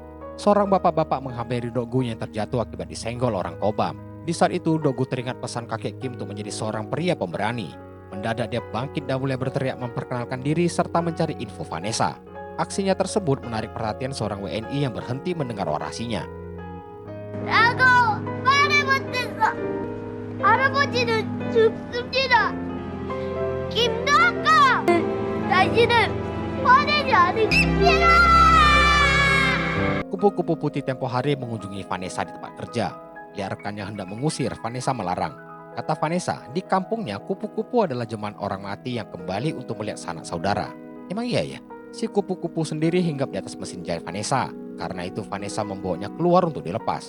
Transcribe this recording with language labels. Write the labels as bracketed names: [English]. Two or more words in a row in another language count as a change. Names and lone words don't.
[Indonesian] Seorang bapak-bapak menghampiri Dok Gu yang terjatuh akibat disenggol orang kobam. Di saat itu Dok Gu teringat pesan kakek Kim untuk menjadi seorang pria pemberani. Mendadak dia bangkit dan mulai berteriak memperkenalkan diri serta mencari info Vanessa. Aksinya tersebut menarik perhatian seorang WNI yang berhenti mendengar orasinya. [Korean] 나도 말을 못했어. 할아버지는 죽습니다. 김덕호! 다시는 화내지 않습니다. [Indonesian] Kupu-kupu putih tempo hari mengunjungi Vanessa di tempat kerja. Lihat rekannya hendak mengusir, Vanessa melarang. Kata Vanessa, di kampungnya kupu-kupu adalah jemaah orang mati yang kembali untuk melihat sanak saudara. Emang iya ya? Si kupu-kupu sendiri hinggap di atas mesin jahit Vanessa. Karena itu Vanessa membawanya keluar untuk dilepas.